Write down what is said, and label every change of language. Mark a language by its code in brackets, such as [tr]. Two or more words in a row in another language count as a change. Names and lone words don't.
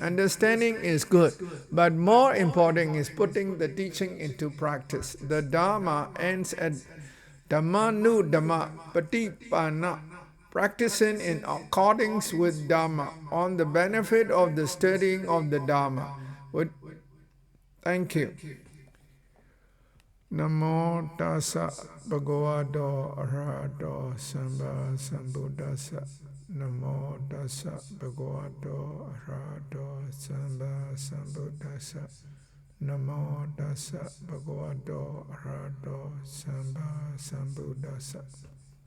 [en] Understanding is good, but more important is putting the teaching into practice. The Dharma ends at [pi] Dhammanu Dhamma Patipana, [en] practicing in accordance with Dharma, on the benefit of the studying of the Dharma. Thank you. [pi] Namo tassa bhagavato arahato samba sambuddhassa. Namo tassa bhagavato arahato samba sambuddhassa. Namo tassa bhagavato arahato samba sambuddhassa.